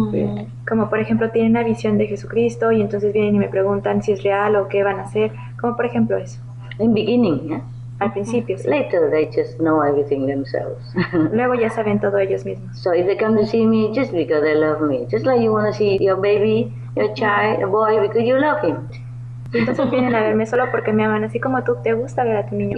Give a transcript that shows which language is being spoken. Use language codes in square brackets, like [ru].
[en] Yeah. [es] Como por ejemplo tienen una visión de Jesucristo y entonces vienen y me preguntan si es real o qué van a hacer. Como por ejemplo eso. [en] In beginning, yeah? [es] Al principio, sí. [en] Later they just know everything themselves. [es] Luego ya saben todo ellos mismos. [en] So if they come to see me just because they love me, just like you want to see your baby, your child, a boy, because you love him. [es] Y entonces vienen a verme solo porque me aman, así como tú te gusta ver a tu niño.